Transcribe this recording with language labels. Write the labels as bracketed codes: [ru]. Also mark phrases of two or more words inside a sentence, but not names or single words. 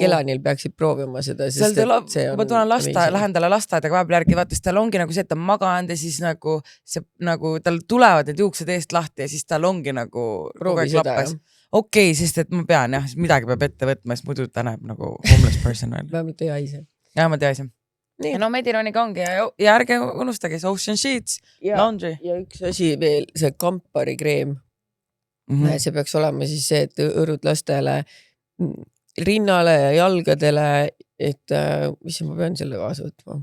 [et] Kelanil peaksid proovima seda, sest see on... Ma tulen lähen talle lasteaedaga vahepeal järgi, vaata, tal ongi nagu see, et ta maganud ja siis nagu, see, nagu tal tulevad need juuksed eest lahti ja siis tal ongi nagu proovi seda, jah. Okei, sest et ma pean jah, midagi peab ette võtma, sest muidu ta näeb nagu [en] homeless person. [et] Vähemalt ei haise. Vähemalt ei haise. Ja no Medironiga ongi ja ärge unustage Ocean Sheets, laundry. Ja üks asi veel, see kampari kreem. See peaks olema siis see, et õrud lastele rinnale ja jalgadele, et mis ma pean selle kaasa võtma?